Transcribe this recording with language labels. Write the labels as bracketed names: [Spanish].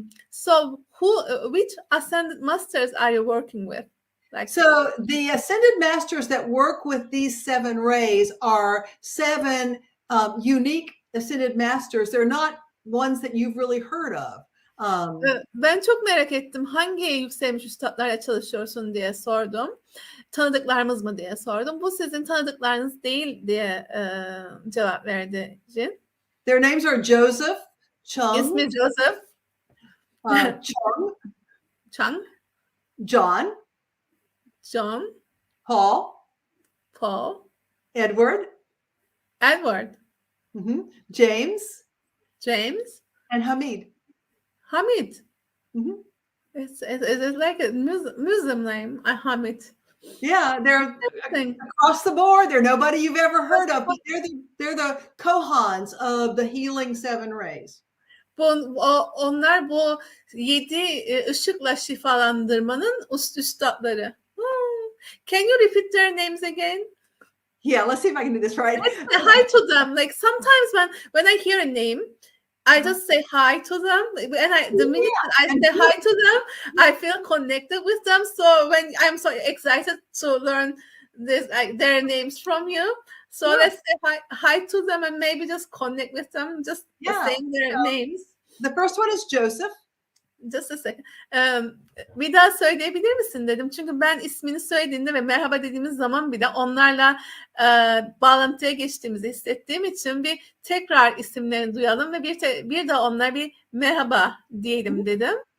[English] So which ascended masters are you working with? Like, so the ascended masters that work with these 7 rays are 7 unique ascended masters. They're not ones that you've really heard of. [Turkish] Ben çok merak ettim. Hangi yükselmiş üstadlarla çalışıyorsun diye sordum. Tanıdıklarımız mı diye sordum. Bu sizin tanıdıklarınız değil diye cevap verdi Jin. [English] Their names are Joseph, Chung, [Turkish] İsmi Joseph, Chung, John, Paul, Edward, James, [English] and Hamid. It's like a Muslim name, Hamid. Yeah, they're across the board. They're nobody you've ever heard of, but they're the Kohans of the healing 7 rays. [Turkish] Onlar bu 7 ışıkla şifalandırmanın üstadları. [English] Can you repeat their names again? Yeah, let's see if I can do this right. Let's say hi to them. Like sometimes when I hear a name, I just say hi to them, and the minute I say hi to them, I feel connected with them. So when I'm so excited to learn this, like their names from you, so let's say hi to them and maybe just connect with them, just saying their names. The first one is Joseph. Just a second. [Turkish] Bir daha söyleyebilir misin dedim. Çünkü ben ismini söylediğinde ve merhaba dediğimiz zaman bile onlarla bağlantıya geçtiğimizi hissettiğim için bir tekrar isimlerini duyalım ve bir de onlara bir merhaba diyelim dedim.